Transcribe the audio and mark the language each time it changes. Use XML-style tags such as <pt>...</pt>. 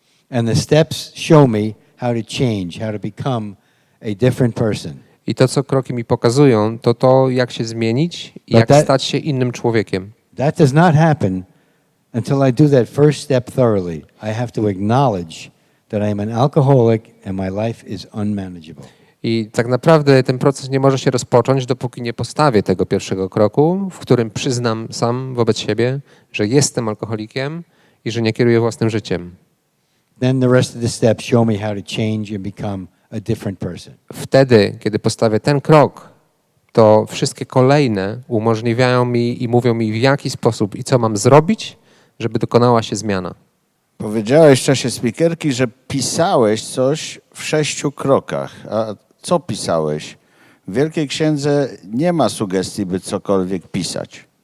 <en>And the steps show me how to change, how to become a different person.</en> <pl>I to, co kroki mi pokazują, to to, jak się zmienić i</pl> <en>But</en> <pl>jak</pl> <en>that-</en> <pl>stać się innym człowiekiem.</pl> <en>That does not happen until I do that first step thoroughly. I have to acknowledge that I am an alcoholic and my life is unmanageable.</en> <pl>I tak naprawdę ten proces nie może się rozpocząć, dopóki nie postawię tego pierwszego kroku, w którym przyznam sam wobec siebie, że jestem alkoholikiem i że nie kieruję własnym życiem.</pl> <en>Then the rest of the steps show me how to change and become a different person.</en> <pl>Wtedy, kiedy postawię ten krok, to wszystkie kolejne umożliwiają mi i mówią mi, w jaki sposób i co mam zrobić, żeby dokonała się zmiana. Powiedziałeś w czasie speakerki, że pisałeś coś w 6 krokach. A co pisałeś? W Wielkiej Księdze nie ma sugestii, by cokolwiek pisać.</pl>